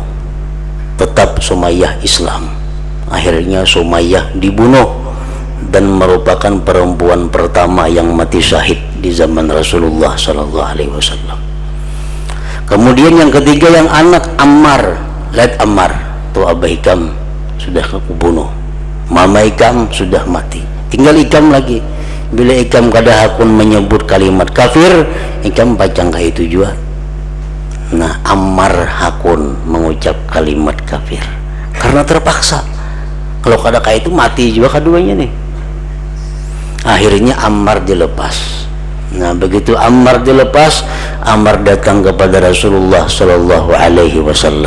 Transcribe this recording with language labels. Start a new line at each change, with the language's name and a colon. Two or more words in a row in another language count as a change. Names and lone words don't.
Indonesian: Tetap Sumayyah Islam. Akhirnya Sumayyah dibunuh, dan merupakan perempuan pertama yang mati syahid di zaman Rasulullah
Arabic: Sallallahu Alaihi Wasallam.
Banjar: Kemudian yang ketiga, yang anak Ammar, lihat Ammar tuh, abah ikam sudah aku bunuh, mama ikam sudah mati, tinggal ikam lagi. Bila ikam kada hakun menyebut kalimat kafir, ikam pacangkah itu juga. Nah, Ammar hakun mengucap kalimat kafir karena terpaksa. Kalau kada kayak itu mati juga keduanya nih. Akhirnya Ammar dilepas.
Indonesian: Nah, begitu Ammar dilepas, Ammar datang kepada Rasulullah
Arabic: Sallallahu Alaihi Wasallam.